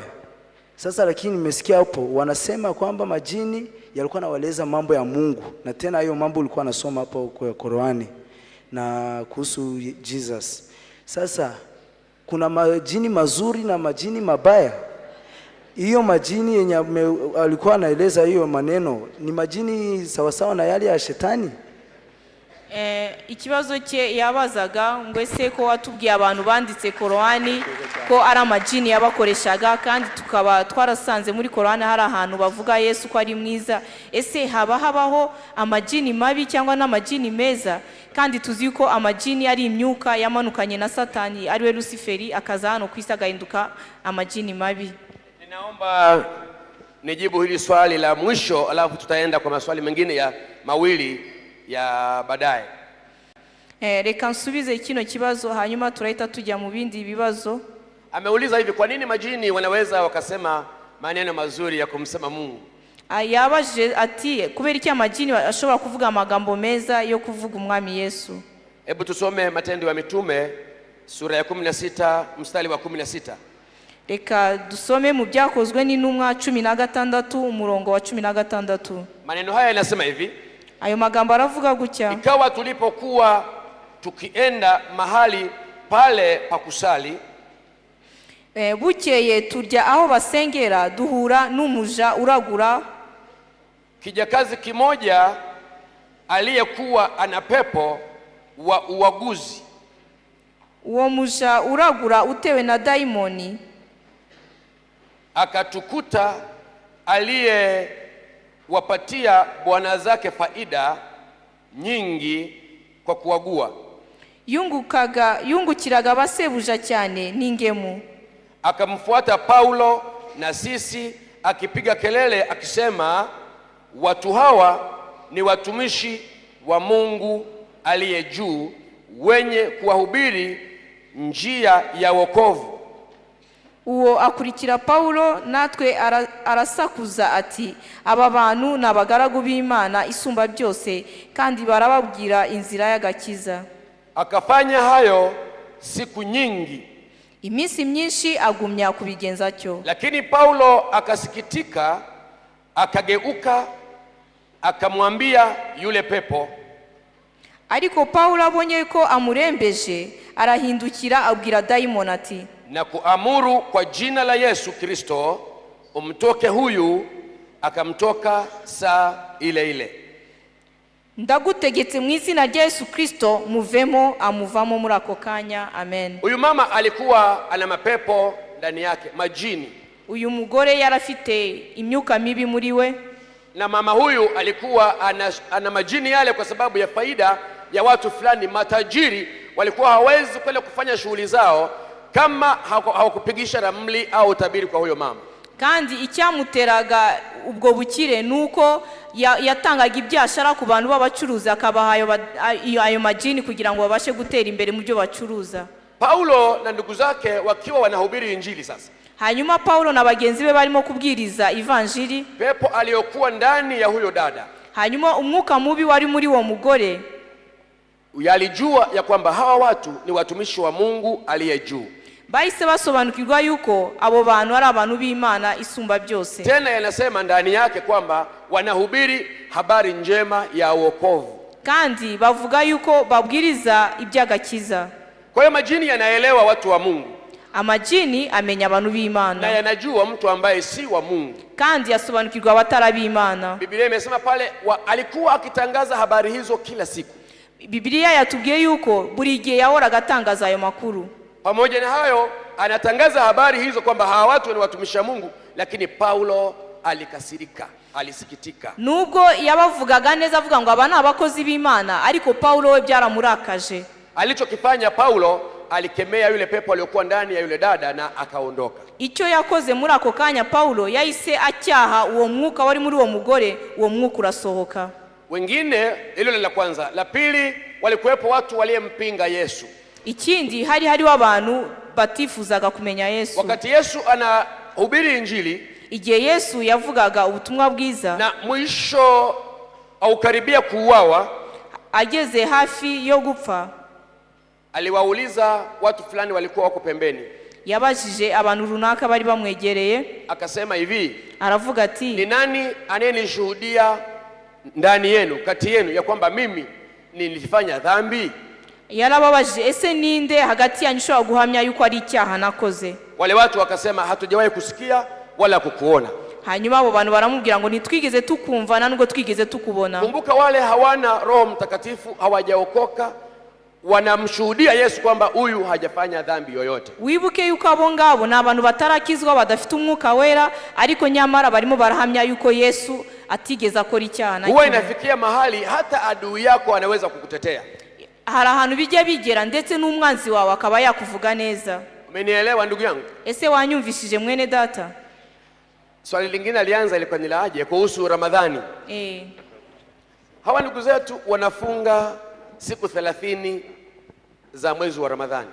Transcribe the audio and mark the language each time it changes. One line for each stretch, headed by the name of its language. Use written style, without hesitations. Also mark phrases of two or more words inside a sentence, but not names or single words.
Swahili: Sasa lakini nimesikia hapo wanasema kwamba majini yalikuwa nawaeleza mambo ya Mungu, na tena hiyo mambo ulikuwa nasoma hapo kwa Qurani na kuhusu Jesus. Sasa kuna majini mazuri na majini mabaya. Hiyo majini yenye alikuwa anaeleza hiyo maneno ni majini sawasawa na yale ya shetani?
Kinyarwanda: Ikibazo cye yabazaga ngo ese ko watubwiye abantu banditse Qurani ko ari amajini yabakoreshaga, kandi tukaba twarasanze muri Qurani hari ahantu bavuga Yesu ko ari mwiza, ese habaho amajini mabi cyangwa n'amajini meza? Kandi tuzi ko amajini ari imyuka yamanukanye na Satani ariwe Luciferi, akaza hano kwisa gahinduka amajini mabi.
Swahili: Ninaomba nijibu hili swali la mwisho, alafu tutaenda kwa maswali mengine ya mawili ya baadaye.
Kinyarwanda: Reka nsubize kino kibazo hanyuma turahita tujya mu bindi bibazo.
Swahili: Ameuliza hivi, kwa nini majini wanaweza wakasema maneno mazuri ya kumsema Mungu?
Kinyarwanda: Yabaje ati kubera iki amajini ashobora kuvuga amagambo meza yo kuvuga umwami Yesu?
Swahili: Hebu tusome Matendo ya Mitume sura ya 16 mstari wa 16.
Kinyarwanda: Reka dusome mu byakozwe n'intumwa 16 umurongo wa 16.
Swahili: Maneno haya yanasema hivi,
Kinyarwanda: ayo magambo aravuga gutya:
Swahili: ikawa tulipokuwa tukienda mahali pale pa kusali,
Kinyarwanda: bukeye turya aho basengera, duhura n'umuja uragura,
Swahili: kijakazi kimoja aliyekuwa ana pepo wa uaguzi.
Kinyarwanda: Uwo muja uragura utewe na daimoni
Swahili: akatukuta aliyewapatia bwana zake faida nyingi kwa kuagua.
Kinyarwanda: Yungukiraga basebuja cyane n'ingemu.
Swahili: Akamfuata Paulo na sisi akipiga kelele akisema, watu hawa ni watumishi wa Mungu aliye juu, wenye kuwahubiri njia ya wokovu.
Kinyarwanda: Uwo akurikira Paulo, natwe arasakuza ati, aba bantu n'abagaragu b'Imana isumba byose, kandi barababwira inzira y'agakiza.
Swahili: Akafanya hayo siku nyingi,
Kinyarwanda: iminsi myinshi agumya kubigenza cyo.
Swahili: Lakini Paulo akasikitika, akageuka, akamwambia yule pepo.
Kinyarwanda: Ariko Paulo abonye ko amurembeje, arahindukira abwira daimoni ati,
Swahili: na kuamuru kwa jina la Yesu Kristo umtoke huyu. Akamtoka saa ile ile.
Kinyarwanda: Ndagutegetse mu izina rya Yesu Kristo, muvemo. Amuvamo muri ako kanya. Amen.
Swahili: Huyu mama alikuwa ana mapepo ndani yake, majini.
Kinyarwanda: Uyu mugore yarafite imyuka mibi muri we,
Swahili: na mama huyu alikuwa ana majini yale kwa sababu ya faida ya watu fulani matajiri. Walikuwa hawezi kwenda kufanya shughuli zao kama hawakupigisha ramli au tabiri kwa huyo mama.
Kinyarwanda: Kandi icyamuteraga ubwo bukire nuko yatangaga ibyashara ku bantu b'abacuruza, akabaha ayo majini kugira ngo babashe gutera imbere mu byo bacuruza.
Swahili: Paulo na ndugu zake wakiwa wanahubiri injili sasa,
Kinyarwanda: hanyuma Paulo na bagenzi be barimo kubwiriza evanjili,
Swahili: pepo aliyokuwa ndani ya huyo dada,
Kinyarwanda: hanyuma umwuka mubi wari muri wo mugore
Swahili: yalijua ya kwamba hawa watu ni watumishi wa Mungu aliye juu.
Kinyarwanda: Bahise basobanukirwa yuko abo bantu ari abantu b'Imana isumba byose.
Swahili: Tena yanasema ndani yake kwamba wanahubiri habari njema ya wokovu.
Kinyarwanda: kandi bavuga yuko babwiriza iby'agakiza.
Swahili: Kwa hiyo majini yanaelewa watu wa Mungu,
Kinyarwanda: amajini amenya abantu na b'Imana,
Swahili: yanajua mtu ambaye si wa Mungu.
Kinyarwanda: kandi yasobanukirwa abatari b'Imana.
Swahili: Biblia imesema pale alikuwa akitangaza habari hizo kila siku.
Kinyarwanda: Biblia yatubwiye yuko buri gihe yahoraga atangaza ayo makuru.
Swahili: Pamoja na hayo anatangaza habari hizo kwamba hawa watu ni watumishi wa Mungu, lakini Paulo alikasirika, alisikitika.
Kinyarwanda: Nubwo yabavugaga neza avuga ngo aba ni abakozi b'Imana, ariko Paulo we byaramurakaje.
Swahili: Alichokifanya Paulo, alikemea yule pepo aliyokuwa ndani ya yule dada na akaondoka.
Kinyarwanda: Icyo yakoze muri ako kanya Paulo yahise acyaha uwo mwuka wari muri uwo mugore, uwo mwuka urasohoka.
Swahili: Wengine, hilo la kwanza. La pili, walikuwepo watu waliyempinga Yesu.
Kinyarwanda: Ikindi hariho abantu batifuzaga kumenya Yesu.
Swahili: Wakati Yesu anahubiri injili,
Kinyarwanda: igihe Yesu yavugaga ubutumwa bwiza
Swahili: na mwisho au karibia kuuawa,
Kinyarwanda: ageze hafi yo gupfa,
Swahili: aliwauliza watu fulani walikuwa wako pembeni.
Kinyarwanda: Yabajije abantu runaka bari bamwegereye,
Swahili: akasema hivi,
Kinyarwanda: aravuga ati,
Swahili: ni nani anayenishuhudia ndani yenu, kati yenu, ya kwamba mimi nilifanya dhambi?
Kinyarwanda: Yarababajije, ese ninde hagati yanyu ushobora guhamya yuko ari icyaha nakoze?
Swahili: Wale watu wakasema, hatujawahi kusikia wala kukuona.
Kinyarwanda: Hanyuma abo bantu baramubwira ngo nitwigeze tukumva na nubwo twigeze tukubona.
Swahili: Kumbuka, wale hawana Roho Mtakatifu, hawajaokoka, wanamshuhudia Yesu kwamba huyu hajafanya dhambi yoyote.
Kinyarwanda: Wibuke yuko abo ngabo ni abantu batarakizwa, badafite umwuka wera, ariko nyamara barimo barahamya yuko Yesu atigeze akora icyaha.
Swahili: Huwa inafikia mahali hata adui yako anaweza kukutetea.
Kinyarwanda: Hari ahantu bijya bigera ndetse n'umwanzi wawe akaba yakuvuga neza.
Swahili: Umenielewa ndugu yangu?
Kinyarwanda: Ese wanyumvishije mwene data?
Swahili: Swali lingine alianza ilikuwa ni laje kuhusu Ramadhani. Hawa ndugu zetu wanafunga siku 30 za mwezi wa Ramadhani.